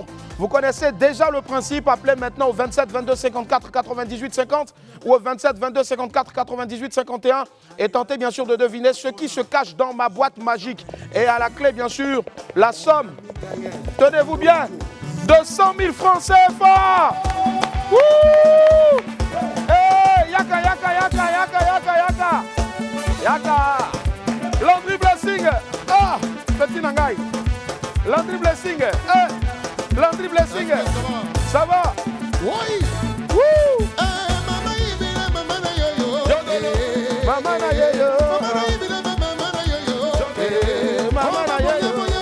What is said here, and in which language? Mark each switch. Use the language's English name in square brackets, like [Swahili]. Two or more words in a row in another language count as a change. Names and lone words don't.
[French] Vous connaissez déjà le principe, appelez maintenant au 27 22 54 98 50 ou au 27 22 54 98 51 et tentez bien sûr de deviner ce qui se cache dans ma boîte magique. Et à la clé bien sûr, la somme, tenez-vous bien, de 100 000 francs CFA. Wouh! [Lingala] Hey, yaka, yaka, yaka, yaka, yaka, yaka. Yaka. [French] Landry Blessing. Ah, petit Nangai. Landry Blessing. Landry Blessing. Ça va? Oui. Wouh! [Lingala] Mama na yo. Mama na yo.